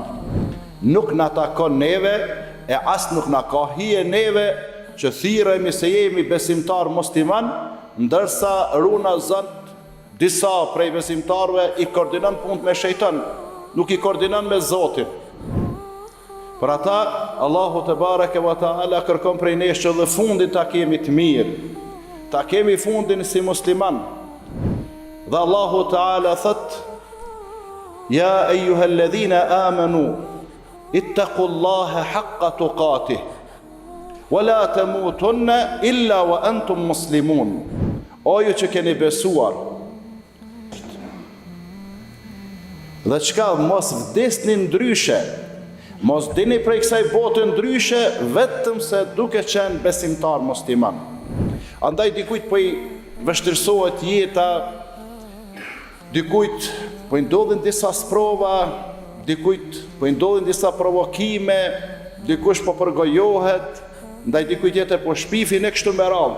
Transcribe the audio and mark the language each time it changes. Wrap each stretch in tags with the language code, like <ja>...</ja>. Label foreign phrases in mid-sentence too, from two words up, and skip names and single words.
<sq>Nuk na takon neve, e as nuk na ka hije neve që thirremi se jemi besimtar musliman, ndërsa runa zot disa prej besimtarve i koordinon punët me shejtan, nuk i koordinon me Zotin. Për ata,</sq> <ar>الله تبارك وتعالى</ar> <sq>kërkon prej nesh që dhe fundin ta kemi të mirë, ta kemi fundin si musliman. Dhe Allahu taala thot:</sq> <ar>يا أيها الذين آمنوا، اتقوا الله حق تقاته، ولا تموتن إلا وأنتم مسلمون.</ar> <sq>O ju që keni besuar, dhe çka mos vdesni ndryshe, mos dini prej kësaj bote ndryshe, vetëm se duke qenë besimtar musliman. Andaj dikujt po i vështirësohet jeta, dikujt po i ndodhin disa sprova, dikujt po i ndodhin disa provokime, dikush po përgojohet, ndaj dikujt jetë po shpifin e kështu me radhë.</sq>